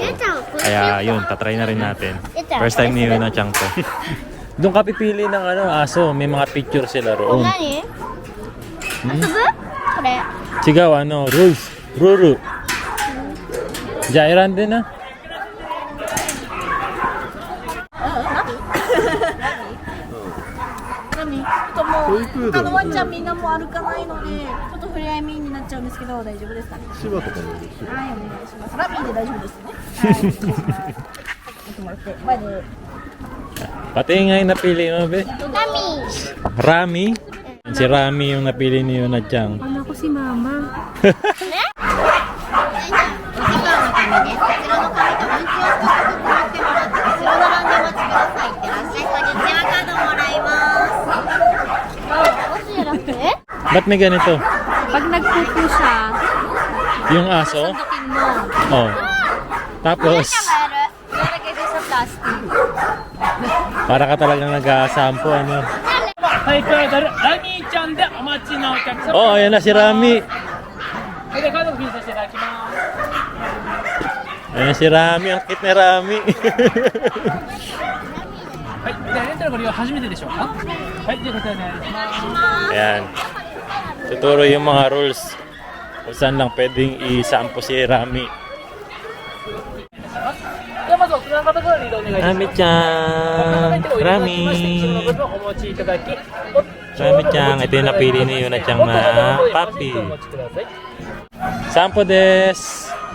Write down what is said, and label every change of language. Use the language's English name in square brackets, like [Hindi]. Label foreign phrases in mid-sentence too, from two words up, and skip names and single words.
[Filipino] Kaya yun, tatry na rin natin. [English] First time [Filipino] ni Yuna Chang to. Doon ka pipili ng aso, may mga picture sila roon. [Japanese] 何？遊ぶ？これ。 [Filipino] Sigaw, rules, ruru. [Japanese] じゃあ選んでな。他のワンちゃんみんなも歩かないので、ちょっと触れ合いメインになっちゃうんですけど、大丈夫ですかね。芝とかもいるし。はい、お願いします。ラミーで大丈夫ですね。はい。ちょっと待って、前で。 [Filipino] Pati nga yung napili mo, be. [Japanese] ナミ。 [Filipino] Rami. Si Rami yung napili ni Yuna Chang. Wala ko si mama. [Japanese] お時間のためね、こちらの紙と分岐を少しずつ持ってもらって、後ろ並んでお待ちください。いってらっしゃい。こんにちは、カードもらいます。あ、じゃなくて？ [Filipino] Ba't may ganito? Pag nagpupo siya, Yung aso? sundukin mo. Oh. Tapos, [Japanese] やる。 [Filipino] Ilalagay din sa plastic. para ka talagang nag-aasampo, ano? [Japanese] はい、これラミーちゃんでお待ちのお客様。 [Filipino] Oh, ayan na si Rami. [Japanese] それでカードをピンさせていただきます。 [Filipino] Ayan na si Rami. Ang cute ni Rami. [Japanese] はい、でレンタルご利用初めてでしょうか。はい、でこちらでお願いします。 [Filipino] Ayan. Tuturo yung mga rules kung saan lang pwedeng isampo si Rami. [Japanese] ではまず奥の方からリードお願いします。 Rami-chan! 後ろの Rami! 部分をお持ちいただき、 [Filipino] Rami-chan, ito yung napili ni Yuna Chang na puppy. [Japanese] お持ちください。散歩です!